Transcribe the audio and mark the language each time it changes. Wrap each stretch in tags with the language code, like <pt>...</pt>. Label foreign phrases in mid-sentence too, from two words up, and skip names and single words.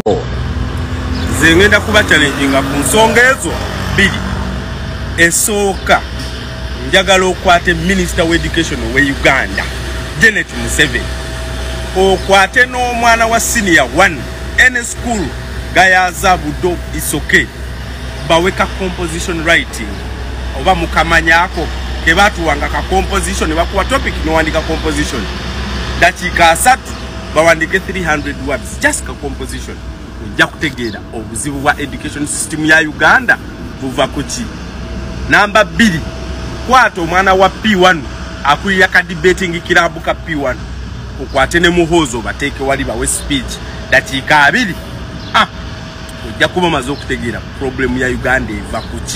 <lg>Nze ngenda kuba challenginga ku nsonga ezo bbiri. Esooka njagala okwate</lg> <en>Minister of Education</en> <lg>we Uganda Janet Museveni okwate n'omwana wa</lg> <en>senior 1 any school</en> <lg>gayaza budo</lg> <en>is okay</en> <lg>baweka</lg> <en>composition writing</en> <lg>oba mukamanyako ke batuwanga ka composition bakuwa topic no wandika composition dakika 3 bawandike</lg> <en>300 words just</en> <lg>ka composition ojja kutegeera obuzibu bwa</lg> <en>education system</en> <lg>ya Uganda buva kuki. Namba 2 kwata omwana wa P1 akuya ka debating kirabu ka P1 okwate ne muhozo bateeke wali bawe speech dakika 2 ojja kuba maze okutegeera problem ya Uganda eva kuki.</lg>